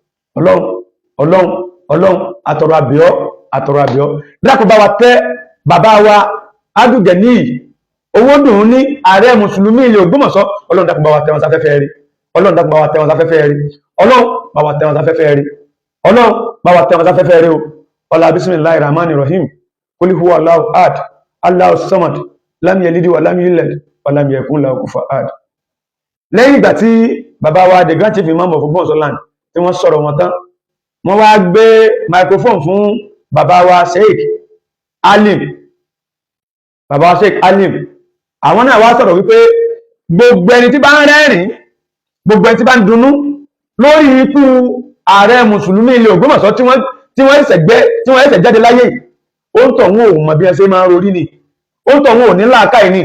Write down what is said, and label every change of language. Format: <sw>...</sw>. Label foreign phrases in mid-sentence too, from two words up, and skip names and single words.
<yo>Ọlọ́run àtọ̀rọ̀ àbíọ́ dákun bá wa tẹ́ bàbá wa Abdulgani owó dùn ní ààrẹ mùsùlùmí ilẹ̀ Ògbómọ̀ṣọ́, ọlọ́run dákun bá wa tẹ́ wọn sáfẹ́fẹ́ rí, ọlọ́run dákun bá wa tẹ́ wọn sáfẹ́fẹ́ rí, ọlọ́run bá wa tẹ́ wọn sáfẹ́fẹ́ rí, ọlọ́run bá wa tẹ́ wọn sáfẹ́fẹ́ rí o. ọlá</yo> <ar>بسم الله الرحمن الرحيم قل هو الله أحد الله الصمد لم يلد ولم يولد ولم يكن له كفوا أحد.</ar> <yo>Lẹ́yìn ìgbà tí bàbá wa</yo> <en>the Grand Chief Imam of Ògbómọ̀ṣọ́ land</en> <yo>tí wọ́n sọ̀rọ̀ wọn tán, wọ́n wá gbé microphone fún bàbá wa Sheikh Alim, bàbá wa Sheikh Alim. Àwọn náà wá sọ̀rọ̀ wípé gbogbo ẹni tí bá ń rẹ́rìn, gbogbo ẹni tí bá ń dunnú lórí ikú ààrẹ mùsùlùmí ilẹ̀ Ògbómọ̀ṣọ́ tí wọ́n ẹ̀sẹ̀ jáde láyé, ó ń tọ̀ wọn ò mọ̀ bí ẹ ṣe máa ń rorí ni, ó ń tọ̀ wọn ò ní làákàyè ni.</yo>